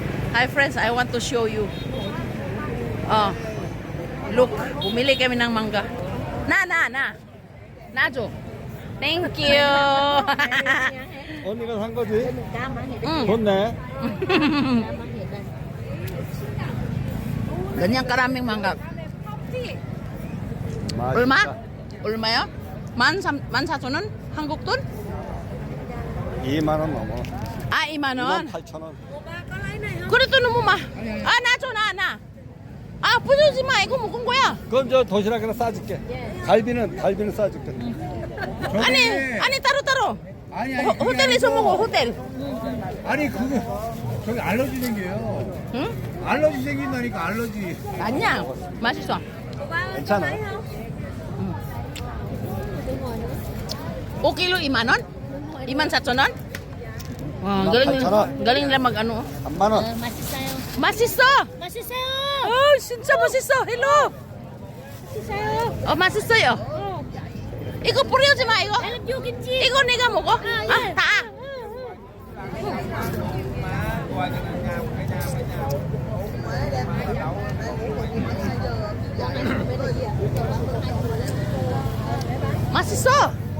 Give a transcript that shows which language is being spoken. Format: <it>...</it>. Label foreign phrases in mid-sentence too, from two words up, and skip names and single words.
<en>Hi friends, I want to show you. Oh, look,</en> <tl>bumili kami ng mangga.</tl> <ko>나줘.</ko> <en>Thank you.</en> <ko>언니가 산 거지? 응. 좋네.</ko> <tl>Ganyan karaming mangga.</tl> <ko>맛있다. 얼마? 얼마요? 14,000원? 한국 돈? 2만 원 넘어. 아, 2만 원. 28,000원. 그래도 너무 나. 아, 부수지 마. 이거 먹은 거야. 그럼 저 도시락에다 싸줄게. 갈비는 싸줄게. 아니 따로. 아니, 호텔에서 먹어, 호텔. 아니 그거 저기 알러지 생겨요. 응? 알러지 생긴다니까 알러지. 아니야. 맛있어. 괜찮아. 5kg 2만 원? 24,000원?</ko> <tl>galing nila mag-ano.</tl> <ko>3만 원. 맛있어. 어, 진짜 맛있어. 헬로. 맛있어요. 이거 뿌려지 마, 이거. 이거 네가 먹어. 다. 맛있어.</ko>